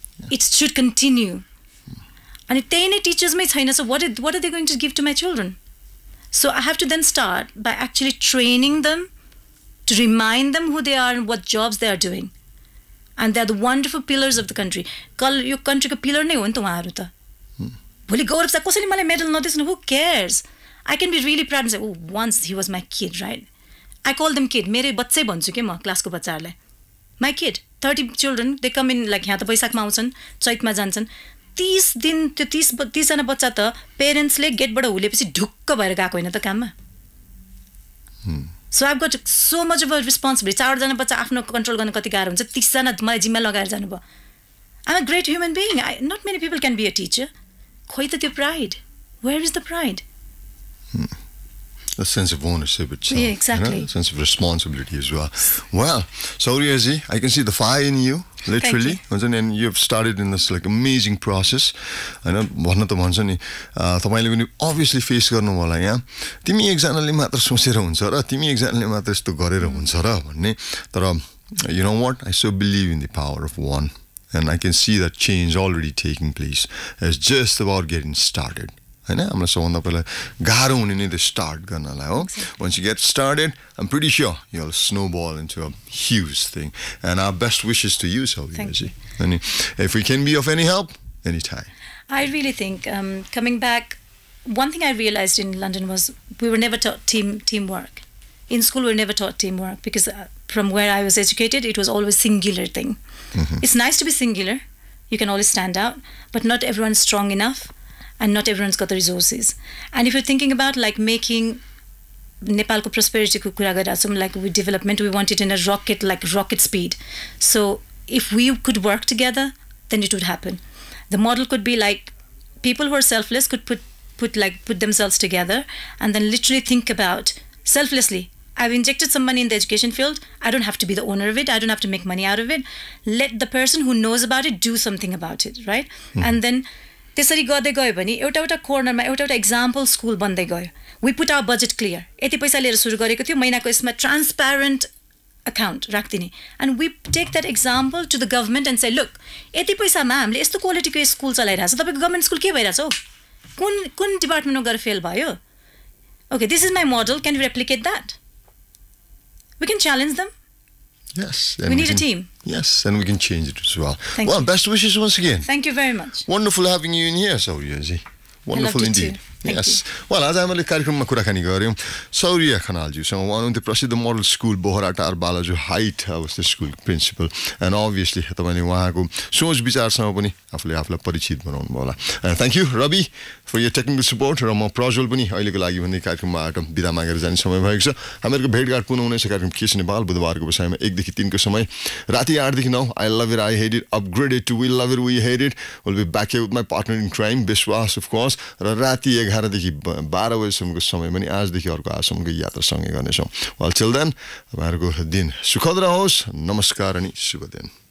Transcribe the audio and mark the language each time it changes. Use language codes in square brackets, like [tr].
[en] It should continue. And if they teachers may so what are they going to give to my children? So I have to then start by actually training them, to remind them who they are and what jobs they are doing. And they're the wonderful pillars of the country. [ne] यो countryको pillar नै हो नि त उहाँहरू त. भोलि गौरव साहब कसैले मलाई medal नदिएस्, [en] who cares? I can be really proud and say, oh, once he was my kid, right? I call them kid. [ne] मेरे बच्चे भन्छु के म क्लासको बच्चाहरूलाई. [en] My kid. 30 children, they come in like [ne] यहाँ त बैशाखमा आउँछन्, चैतमा जान्छन्. 30 दिन त्यो 30 जना बच्चा त पेरेन्ट्सले गेटबाट हुलेपछि ढुक्क भएर गएको होइन त काममा. [en] So I've got so much of a responsibility. [ne] 4 जना बच्चा आफ्नो कन्ट्रोल गर्न कति गाह्रो हुन्छ, 30 जना मलाई जिम्मा लगाएर जानुभयो. [en] I'm a great human being. Not many people can be a teacher. [ne] खोइ त त्यो pride. [en] Where is the pride? A sense of ownership itself. Yeah, exactly. You know? A sense of responsibility as well. Well, Sauriya ji, I can see the fire in you, literally. And you've started in this like amazing process. I know, [ne] भन्न त भन्छ नि, तपाईले पनि obviously face गर्नु होला यहाँ. तिमी एकजनाले मात्र सोचेर हुन्छ र तिमी एकजनाले मात्र यस्तो गरेर हुन्छ र भन्ने. तर [en] you know what? I so believe in the power of one. And I can see that change already taking place. It's just about getting started. [ne] हैन हामीलाई सबभन्दा पहिला गाह्रो हुने नै स्टार्ट गर्नलाई हो. [en] Once you get started, I'm pretty sure you'll snowball into a huge thing. And our best wishes to you, Sauriya ji. And if we can be of any help, anytime. I really think coming back, one thing I realized in London was we were never taught teamwork. In school, we were never taught teamwork because from where I was educated, it was always singular thing. It's nice to be singular. You can always stand out, but not everyone's strong enough. And not everyone's got the resources. And if you're thinking about like making [ne] Nepalko prosperity ko kura garachhau, [en] like with development, we want it in a rocket speed. So if we could work together, then it would happen. The model could be like people who are selfless could put themselves together and then literally think about selflessly. I've injected some money in the education field. I don't have to be the owner of it. I don't have to make money out of it. Let the person who knows about it do something about it, right? And then [ne] त्यसरी गर्दै गयो भने एउटा कोर्नरमा एउटा example school बन्दै गयो. [en] We put our budget clear. [ne] यति पैसा लिएर सुरु गरेको थियो, महिनाको यसमा transparent account राख्दिने. [en] And we take that example to the government and say, look, [ne] यति पैसामा हामीले यस्तो क्वालिटीको स्कुल चलाइरहेछ, तपाईको गभर्नमेन्ट स्कुल के भइरहेछ हो? कुन डिपार्टमेन्टमा गएर फेल भयो? [en] Okay, this is my model. Can we replicate that? We can challenge them. Yes. We need a team. Yes, and we can change it as well. Thank you. Best wishes once again. Thank you very much. Wonderful having you in here, Sauriya ji. Wonderful indeed. Yes. Well, [ne] आज हामीले कार्यक्रममा कुराकानी गर्यौं सौर्य खनालज्यूसँग. उहाँ हुनुहुन्थ्यो प्रसिद्ध model school Boharatar Balaju height अवस्थित स्कुल प्रिन्सिपल. एन्ड अभियसली तपाईले उहाँको सोच विचारसँग पनि आफूलाई परिचित बनाउनु भयो होला. [en] Thank you Ravi for your technical support. [ne] र म प्रज्वल पनि अहिलेको लागि भन्ने कार्यक्रमबाट बिदा मागेर जाने समय भएको छ. हामीहरूको भेटघाट पुनः हुनेछ कार्यक्रम केस नेपाल बुधबारको बसाइमा 1 देखि 3 को समय, राति 8 देखि 9. [en] I love it, I hate it, upgraded to we love it, we hate it. We'll be back here with my partner in crime, Biswas of course. [ne] र राति 11 देखि 12 बजेसम्मको समय पनि आजदेखि अर्को आजसम्मको यात्रा सँगै गर्नेछौँ. [en] Well, till then, [ne] तपाईँहरूको दिन सुखद रहोस्. नमस्कार अनि शुभ दिन.